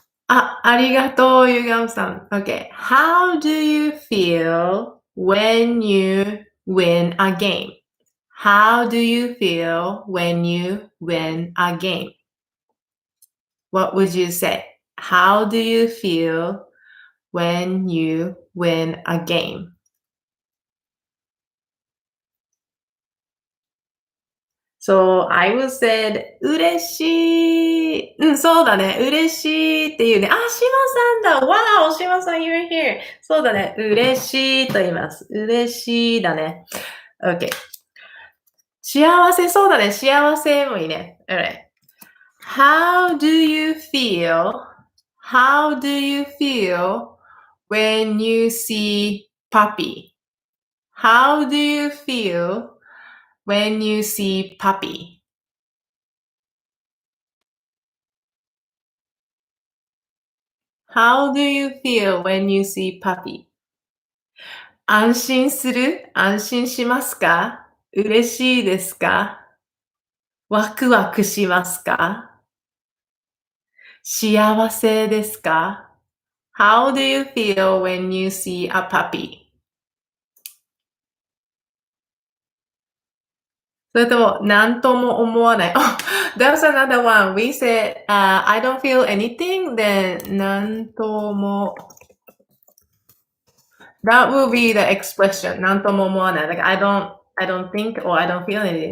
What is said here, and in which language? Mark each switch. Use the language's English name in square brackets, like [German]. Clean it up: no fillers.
[Japanese] ありがとう、ゆがんさん。 [English] Okay. How do you feel when you win a game? How do you feel when you win a game? What would you say? How do you feel when you win a game? So I would say 嬉しい。 [Japanese] うん、そうだね。嬉しいっていうね。あ、島さんだ。 [English] Wow! 島さん、you're here. [Japanese] そうだね。嬉しいと言います。嬉しいだね。Okay. 幸せ、そうだね。幸せもいいね。 Alright. How do you feel? [English] How do you feel when you see puppy? How do you feel when you see puppy? How do you feel when you see puppy? [Japanese] 安心する？安心しますか？嬉しいですか？ワクワクしますか？幸せですか？ [English] How do you feel when you see a puppy? [Japanese] それとも、なんとも思わない。 Oh, that's another one. [English] We said, I don't feel anything, then なんとも That will be the expression. なんとも思わない。 Like, I don't think or I don't feel anything.